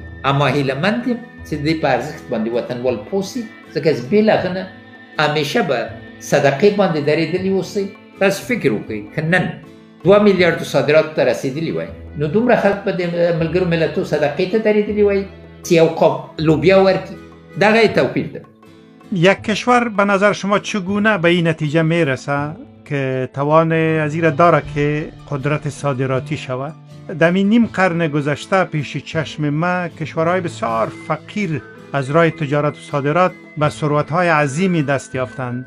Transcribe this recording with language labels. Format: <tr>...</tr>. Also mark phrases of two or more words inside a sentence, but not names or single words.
<ps>اما هیله مند یم چې د دې په ارزښت باندې وطنوال پوه سي، ځکه چې بې له هغه نه همیشه به صدقې باندې درېدلي اوسئ. تاسو فکر وکړئ که نن 2 میلیارډو صادراتو ته رسېدلي وای نو دومره خلک به د ملګرو ملتو صدقې ته درېدلي وای چې یو قاب لوبیا ورکړي. دغه یې توپیر ده.</ps> <fa>یک کشور به نظر شما چگونه به این نتیجه میرسه که توان از این داره که قدرت صادراتی شود؟ در این نیم قرن گذشته پیش چشم ما کشورهای بسیار فقیر از راه تجارت و صادرات به ثروت‌های عظیمی دست یافتند.</fa>